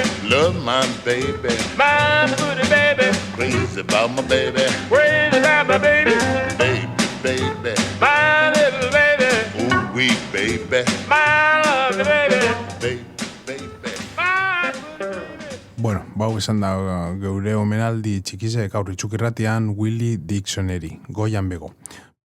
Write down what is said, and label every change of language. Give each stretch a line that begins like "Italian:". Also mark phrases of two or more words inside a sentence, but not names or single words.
English: Love my baby, My pretty baby. crazy about my baby. Crazy about my baby. Baby, baby, My little baby. ooh wee baby, My lovely baby. baby, baby. My pretty baby.
Basque: Bueno, bau esan da geure omenaldi txikize gaur itxukirratian Willie Dixoneri, goian bego.